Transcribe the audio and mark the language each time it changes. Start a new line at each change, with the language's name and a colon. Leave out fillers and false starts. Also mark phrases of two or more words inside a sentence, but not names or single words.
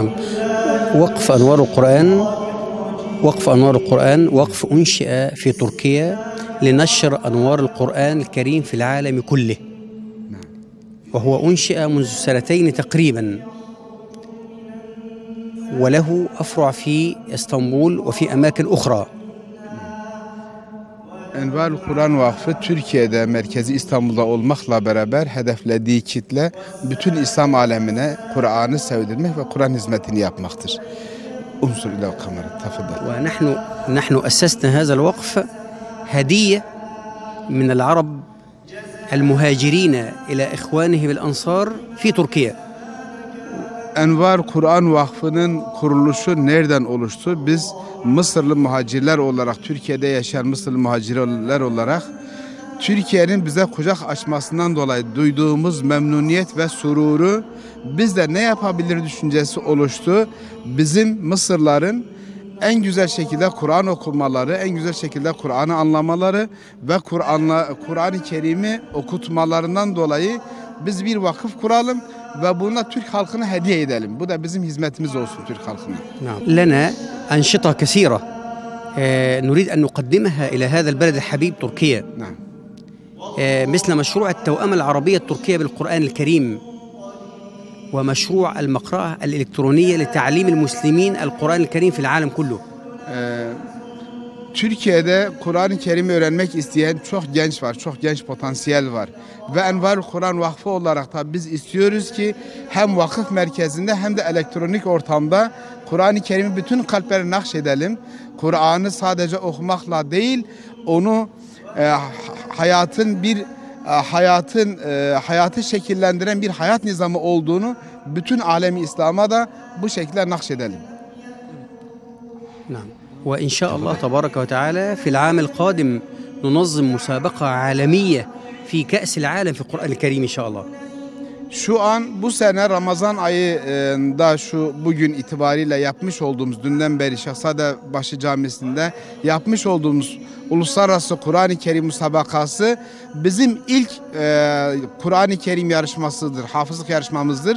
Arabic: وقف أنوار القرآن وقف أنشئ في تركيا لنشر أنوار القرآن الكريم في العالم كله، وهو أنشئ منذ سنتين تقريبا، وله أفرع في اسطنبول وفي أماكن أخرى.
Turkish: Envar Kur'an Vakfı Türkiye'de merkezi İstanbul'da olmakla beraber hedeflediği kitle bütün İslam alemine Kur'an'ı sevdirmek ve Kur'an hizmetini yapmaktır.
Arabic: انظر إلى الكاميرا تفضل. ونحن أسسنا هذا الوقف هدية من العرب المهاجرين إلى إخوانهم الأنصار في تركيا.
Turkish: Envar Kur'an Vakfı'nın kuruluşu nereden oluştu? Biz Mısırlı muhacirler olarak, Türkiye'de yaşayan Mısırlı muhacirler olarak Türkiye'nin bize kucak açmasından dolayı duyduğumuz memnuniyet ve sururu, biz de ne yapabilir düşüncesi oluştu. Bizim Mısırların en güzel şekilde Kur'an okumaları, en güzel şekilde Kur'an'ı anlamaları ve Kur'an-ı Kerim'i okutmalarından dolayı biz bir vakıf kuralım ve buna Türk halkına hediye edelim. Bu da bizim hizmetimiz olsun Türk halkına.
Arabic: لنا أنشطة كثيرة نريد أن نقدمها إلى هذا البلد الحبيب تركيا. مثل مشروع التوأمة العربية التركية بالقرآن الكريم، ومشروع المقرأة الإلكترونية لتعليم المسلمين القرآن الكريم في العالم كله.
Turkish: Türkiye'de Kur'an-ı Kerim'i öğrenmek isteyen çok genç var, çok genç potansiyel var. Ve Envar Kur'an Vakfı olarak da biz istiyoruz ki hem vakıf merkezinde hem de elektronik ortamda Kur'an-ı Kerim'i bütün kalplere nakşedelim. Kur'an'ı sadece okumakla değil, onu hayatı şekillendiren bir hayat nizamı olduğunu bütün alemi İslam'a da bu şekilde nakşedelim.
Arabic: نعم وإن شاء الله تبارك وتعالى في العام القادم ننظم مسابقة عالمية في كأس العالم في القرآن الكريم إن شاء الله.
Turkish: Şu an bu sene Ramazan ayında bugün itibariyle yapmış olduğumuz dünden beri Şehzadebaşı Camisi'nde yapmış olduğumuz Uluslararası Kur'an-ı Kerim Musabakası bizim ilk Kur'an-ı Kerim yarışmasıdır, hafızlık yarışmamızdır.